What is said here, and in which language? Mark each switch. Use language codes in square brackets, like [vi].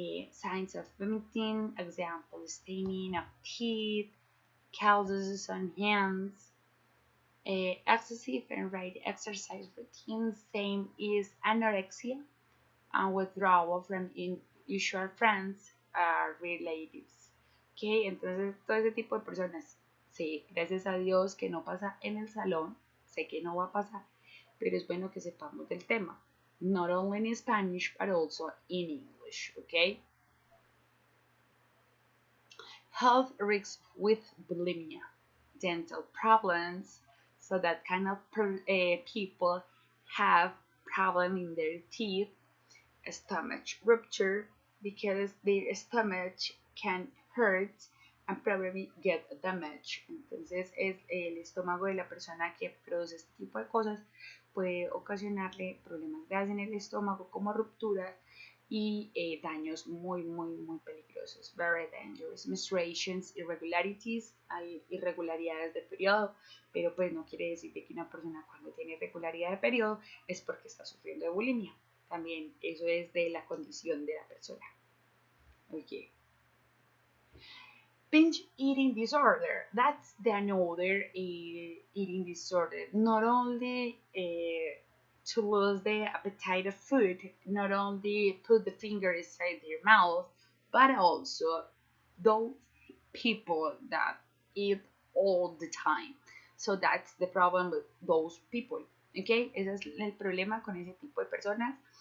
[en] signs of vomiting, example, staining of teeth, calluses on hands, excessive and right exercise routine, same is anorexia, and withdrawal from usual friends, relatives. ¿Ok? [es] Entonces, todo ese tipo de personas, sí, gracias a Dios que no pasa en el salón, sé que no va a pasar, pero es bueno que sepamos del tema. [en] Not only in Spanish, but also in English, ¿ok? Health risks with bulimia, dental problems, so that kind of people have problem in their teeth, stomach rupture because their stomach can hurt and probably get damaged. [es] Entonces es el estómago de la persona que produce este tipo de cosas puede ocasionarle problemas graves en el estómago como rupturas y daños muy peligrosos. [en] Very dangerous. Menstruations, irregularities, [es] hay irregularidades de periodo, pero pues no quiere decir que una persona cuando tiene irregularidad de periodo es porque está sufriendo de bulimia. También eso es de la condición de la persona. [en] Okay. Binge eating disorder. That's the another eating disorder. Not only to lose the appetite of food, not only put the finger inside their mouth, but also those people that eat all the time. So that's the problem with those people. [es] Okay, ese es el problema con ese tipo de personas.